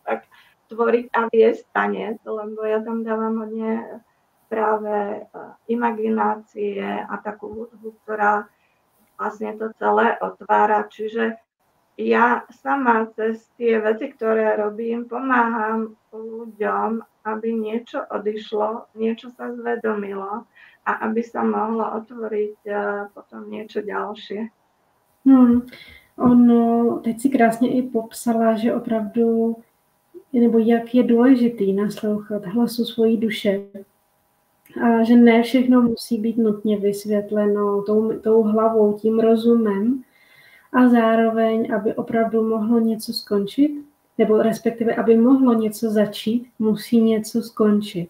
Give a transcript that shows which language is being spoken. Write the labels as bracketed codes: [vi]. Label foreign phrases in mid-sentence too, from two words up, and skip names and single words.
[sk] tak tvoriť a viesť tanec, lebo ja tam dávam hodne práve imaginácie a takú hudbu, ktorá vlastne to celé otvára, čiže ja sama cez tie veci, ktoré robím, pomáham ľuďom, aby niečo odišlo, niečo sa zvedomilo a aby sa mohlo otvoriť potom niečo ďalšie. [cs] Ono, teď si krásně i popsala, že opravdu, nebo jak je důležitý naslouchat hlasu svojí duše. A že ne všechno musí být nutně vysvětleno tou hlavou, tím rozumem, a zároveň, aby opravdu mohlo něco skončit, nebo respektive, aby mohlo něco začít, musí něco skončit.